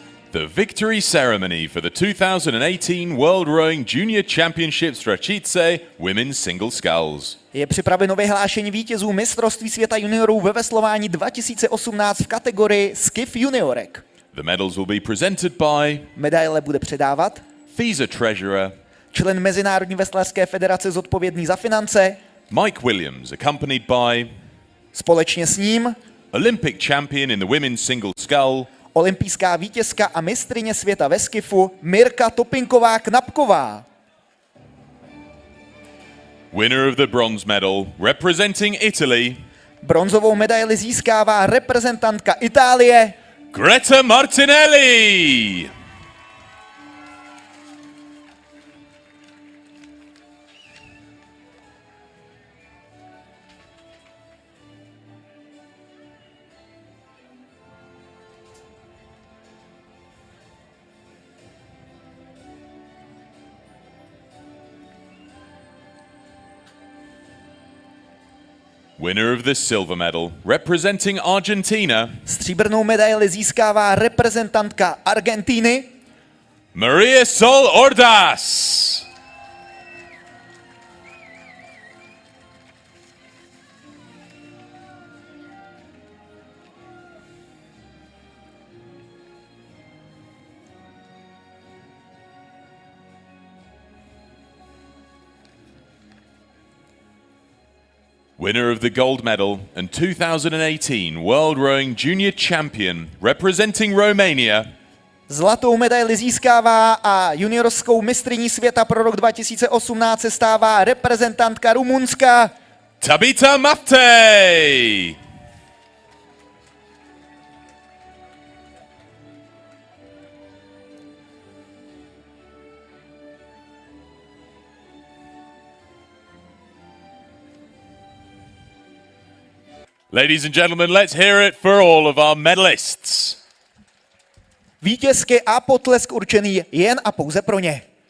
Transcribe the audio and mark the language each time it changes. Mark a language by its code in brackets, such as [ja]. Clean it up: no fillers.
[en] The victory ceremony for the 2018 World Rowing Junior Championships Racice Women's Single Sculls. [cs] Je připraveno vyhlášení vítězů mistrovství světa juniorů ve veslování 2018 v kategorii Skiff juniorek. [en] The medals will be presented by [cs] Medaile bude předávat [en] FISA Treasurer [cs] člen Mezinárodní veslařské federace zodpovědný za finance, [en] Mike Williams, accompanied by [cs] společně s ním [en] Olympic champion in the women's single scull [cs] olympijská vítězka a mistryně světa ve skifu Mirka Topinková-Knapková. [en] winner of the bronze medal representing Italy, [cs] Bronzovou medaili získává reprezentantka Itálie Greta Martinelli. [en] Winner of the silver medal representing Argentina, [cs] Stříbrnou medaili získává reprezentantka Argentiny Maria Sol Ordás. [en] Winner of the gold medal and 2018 World Rowing Junior Champion representing Romania, [cs] Zlatou medaili získává a juniorskou mistryní světa pro rok 2018 se stává reprezentantka Rumunska Tabita Maftei. [en] Ladies and gentlemen, let's hear it for all of our medalists. [cs] vítězky a potlesk určený jen a pouze pro ně.